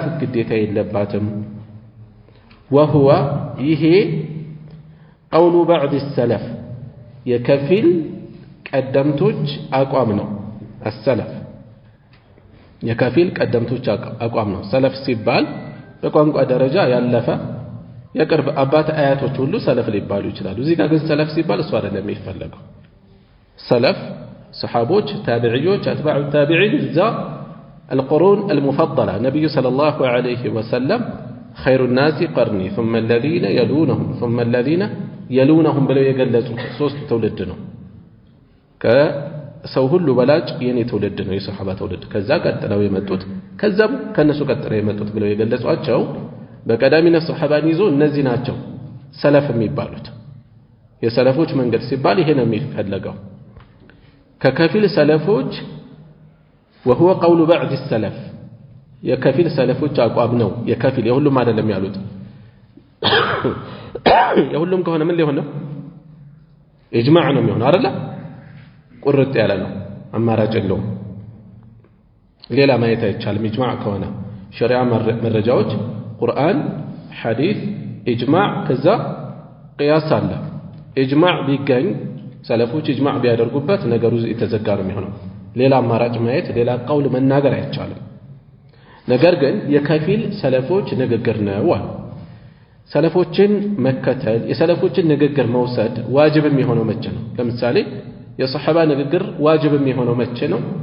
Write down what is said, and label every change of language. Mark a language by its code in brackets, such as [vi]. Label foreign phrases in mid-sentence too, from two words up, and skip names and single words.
[am] ግዴታ የለባትም وهو ይሄ [ar] قول بعض السلف [am] የከፊል ቀደምቶች አቋም ነው السلف የከፊል ቀደምቶች አቋም ነው ሰለፍ ሲባል በቋንቋ ደረጃ ያለፈ የቅርብ አባት አያቶች ሁሉ ሰለፍ ሊባሉ ይችላሉ እዚህ ጋር ግን ሰለፍ ሲባል እሱ አይደለም የሚፈልገው ሰለፍ ሰሃቦች ታቢዒዎች [ar] أتباع التابعين [am] ዛ [ar] القرون المفضلة نبي صلى الله عليه وسلم خير الناس قرني ثم الذين يلونهم ثم الذين يلونهم بلو يقلزوا [am] ሶስት ትውልድ ነው ከሰው ሁሉ በላጭ የኔ ትውልድ ነው የሰሃባ ትውልድ ከዛ ቀጥለው የመጡት ከዛም ከነሱ ቀጥለው የመጡት ብለው የገለጿቸው በቀዳሚነት ሰሃባን ይዞ እነዚህ ናቸው ሰለፍ የሚባሉት የሰለፎች መንገድ ሲባል ይሄ ነው የሚፈለገው ከከፊል ሰለፎች [ar] وهو قول بعض السلف [am] የከፊል ሰለፎች አቋም ነው የከፊል የሁሉም አይደለም ያሉት የሁሉም ከሆነ ምን ሊሆን ነው ኢጅማዕ ነው የሚሆነው አይደል ቁርጥ ያለ ነው አማራጭ የለውም ሌላ ማየት አይቻልም ኢጅማዕ ከሆነ ሸሪዓ መረጃዎች ቁርአን ሐዲስ ኢጅማዕ ከዛ ቅያስ አለ ኢጅማዕ ቢገኝ ሰለፎች ኢጅማዕ ቢያደርጉበት ነገሩ የተዘጋ ነው የሚሆነው ሌላ አማራጭ ማየት ሌላ ቀውል መናገር አይቻልም ነገር ግን የከፊል ሰለፎች ንግግር ነው ሰለፎችን መከተል የሰለፎችን ንግግር መውሰድ ዋጅብ የሚሆነው መቼ ነው ለምሳሌ የሰሃባ ንግግር ዋጅብ የሚሆነው መቼ ነው